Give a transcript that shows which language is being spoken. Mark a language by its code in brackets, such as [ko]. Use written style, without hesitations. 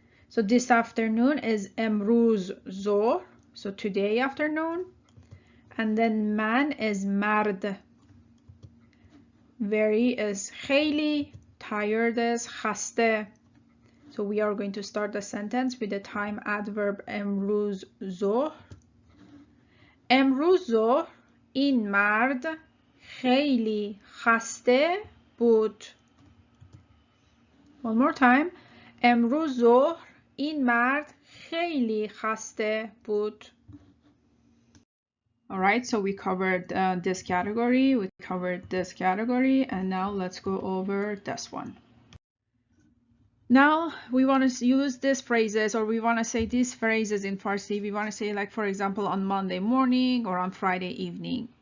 [en] So this afternoon is امروز ظهر. So today afternoon. And then man is مرد. Very is خیلی. Tired is خسته. So we are going to start the sentence with the time adverb امروز ظهر. [fa] امروز ظهر این مرد خیلی خسته بود. [en] One more time. [fa] امروز ظهر این مرد خیلی خسته بود. [en] Alright, so we covered this category, we covered this category, and now let's go over this one. Now we want to use these phrases, or we want to say these phrases in Farsi. We want to say, like, for example, on Monday morning or on Friday evening.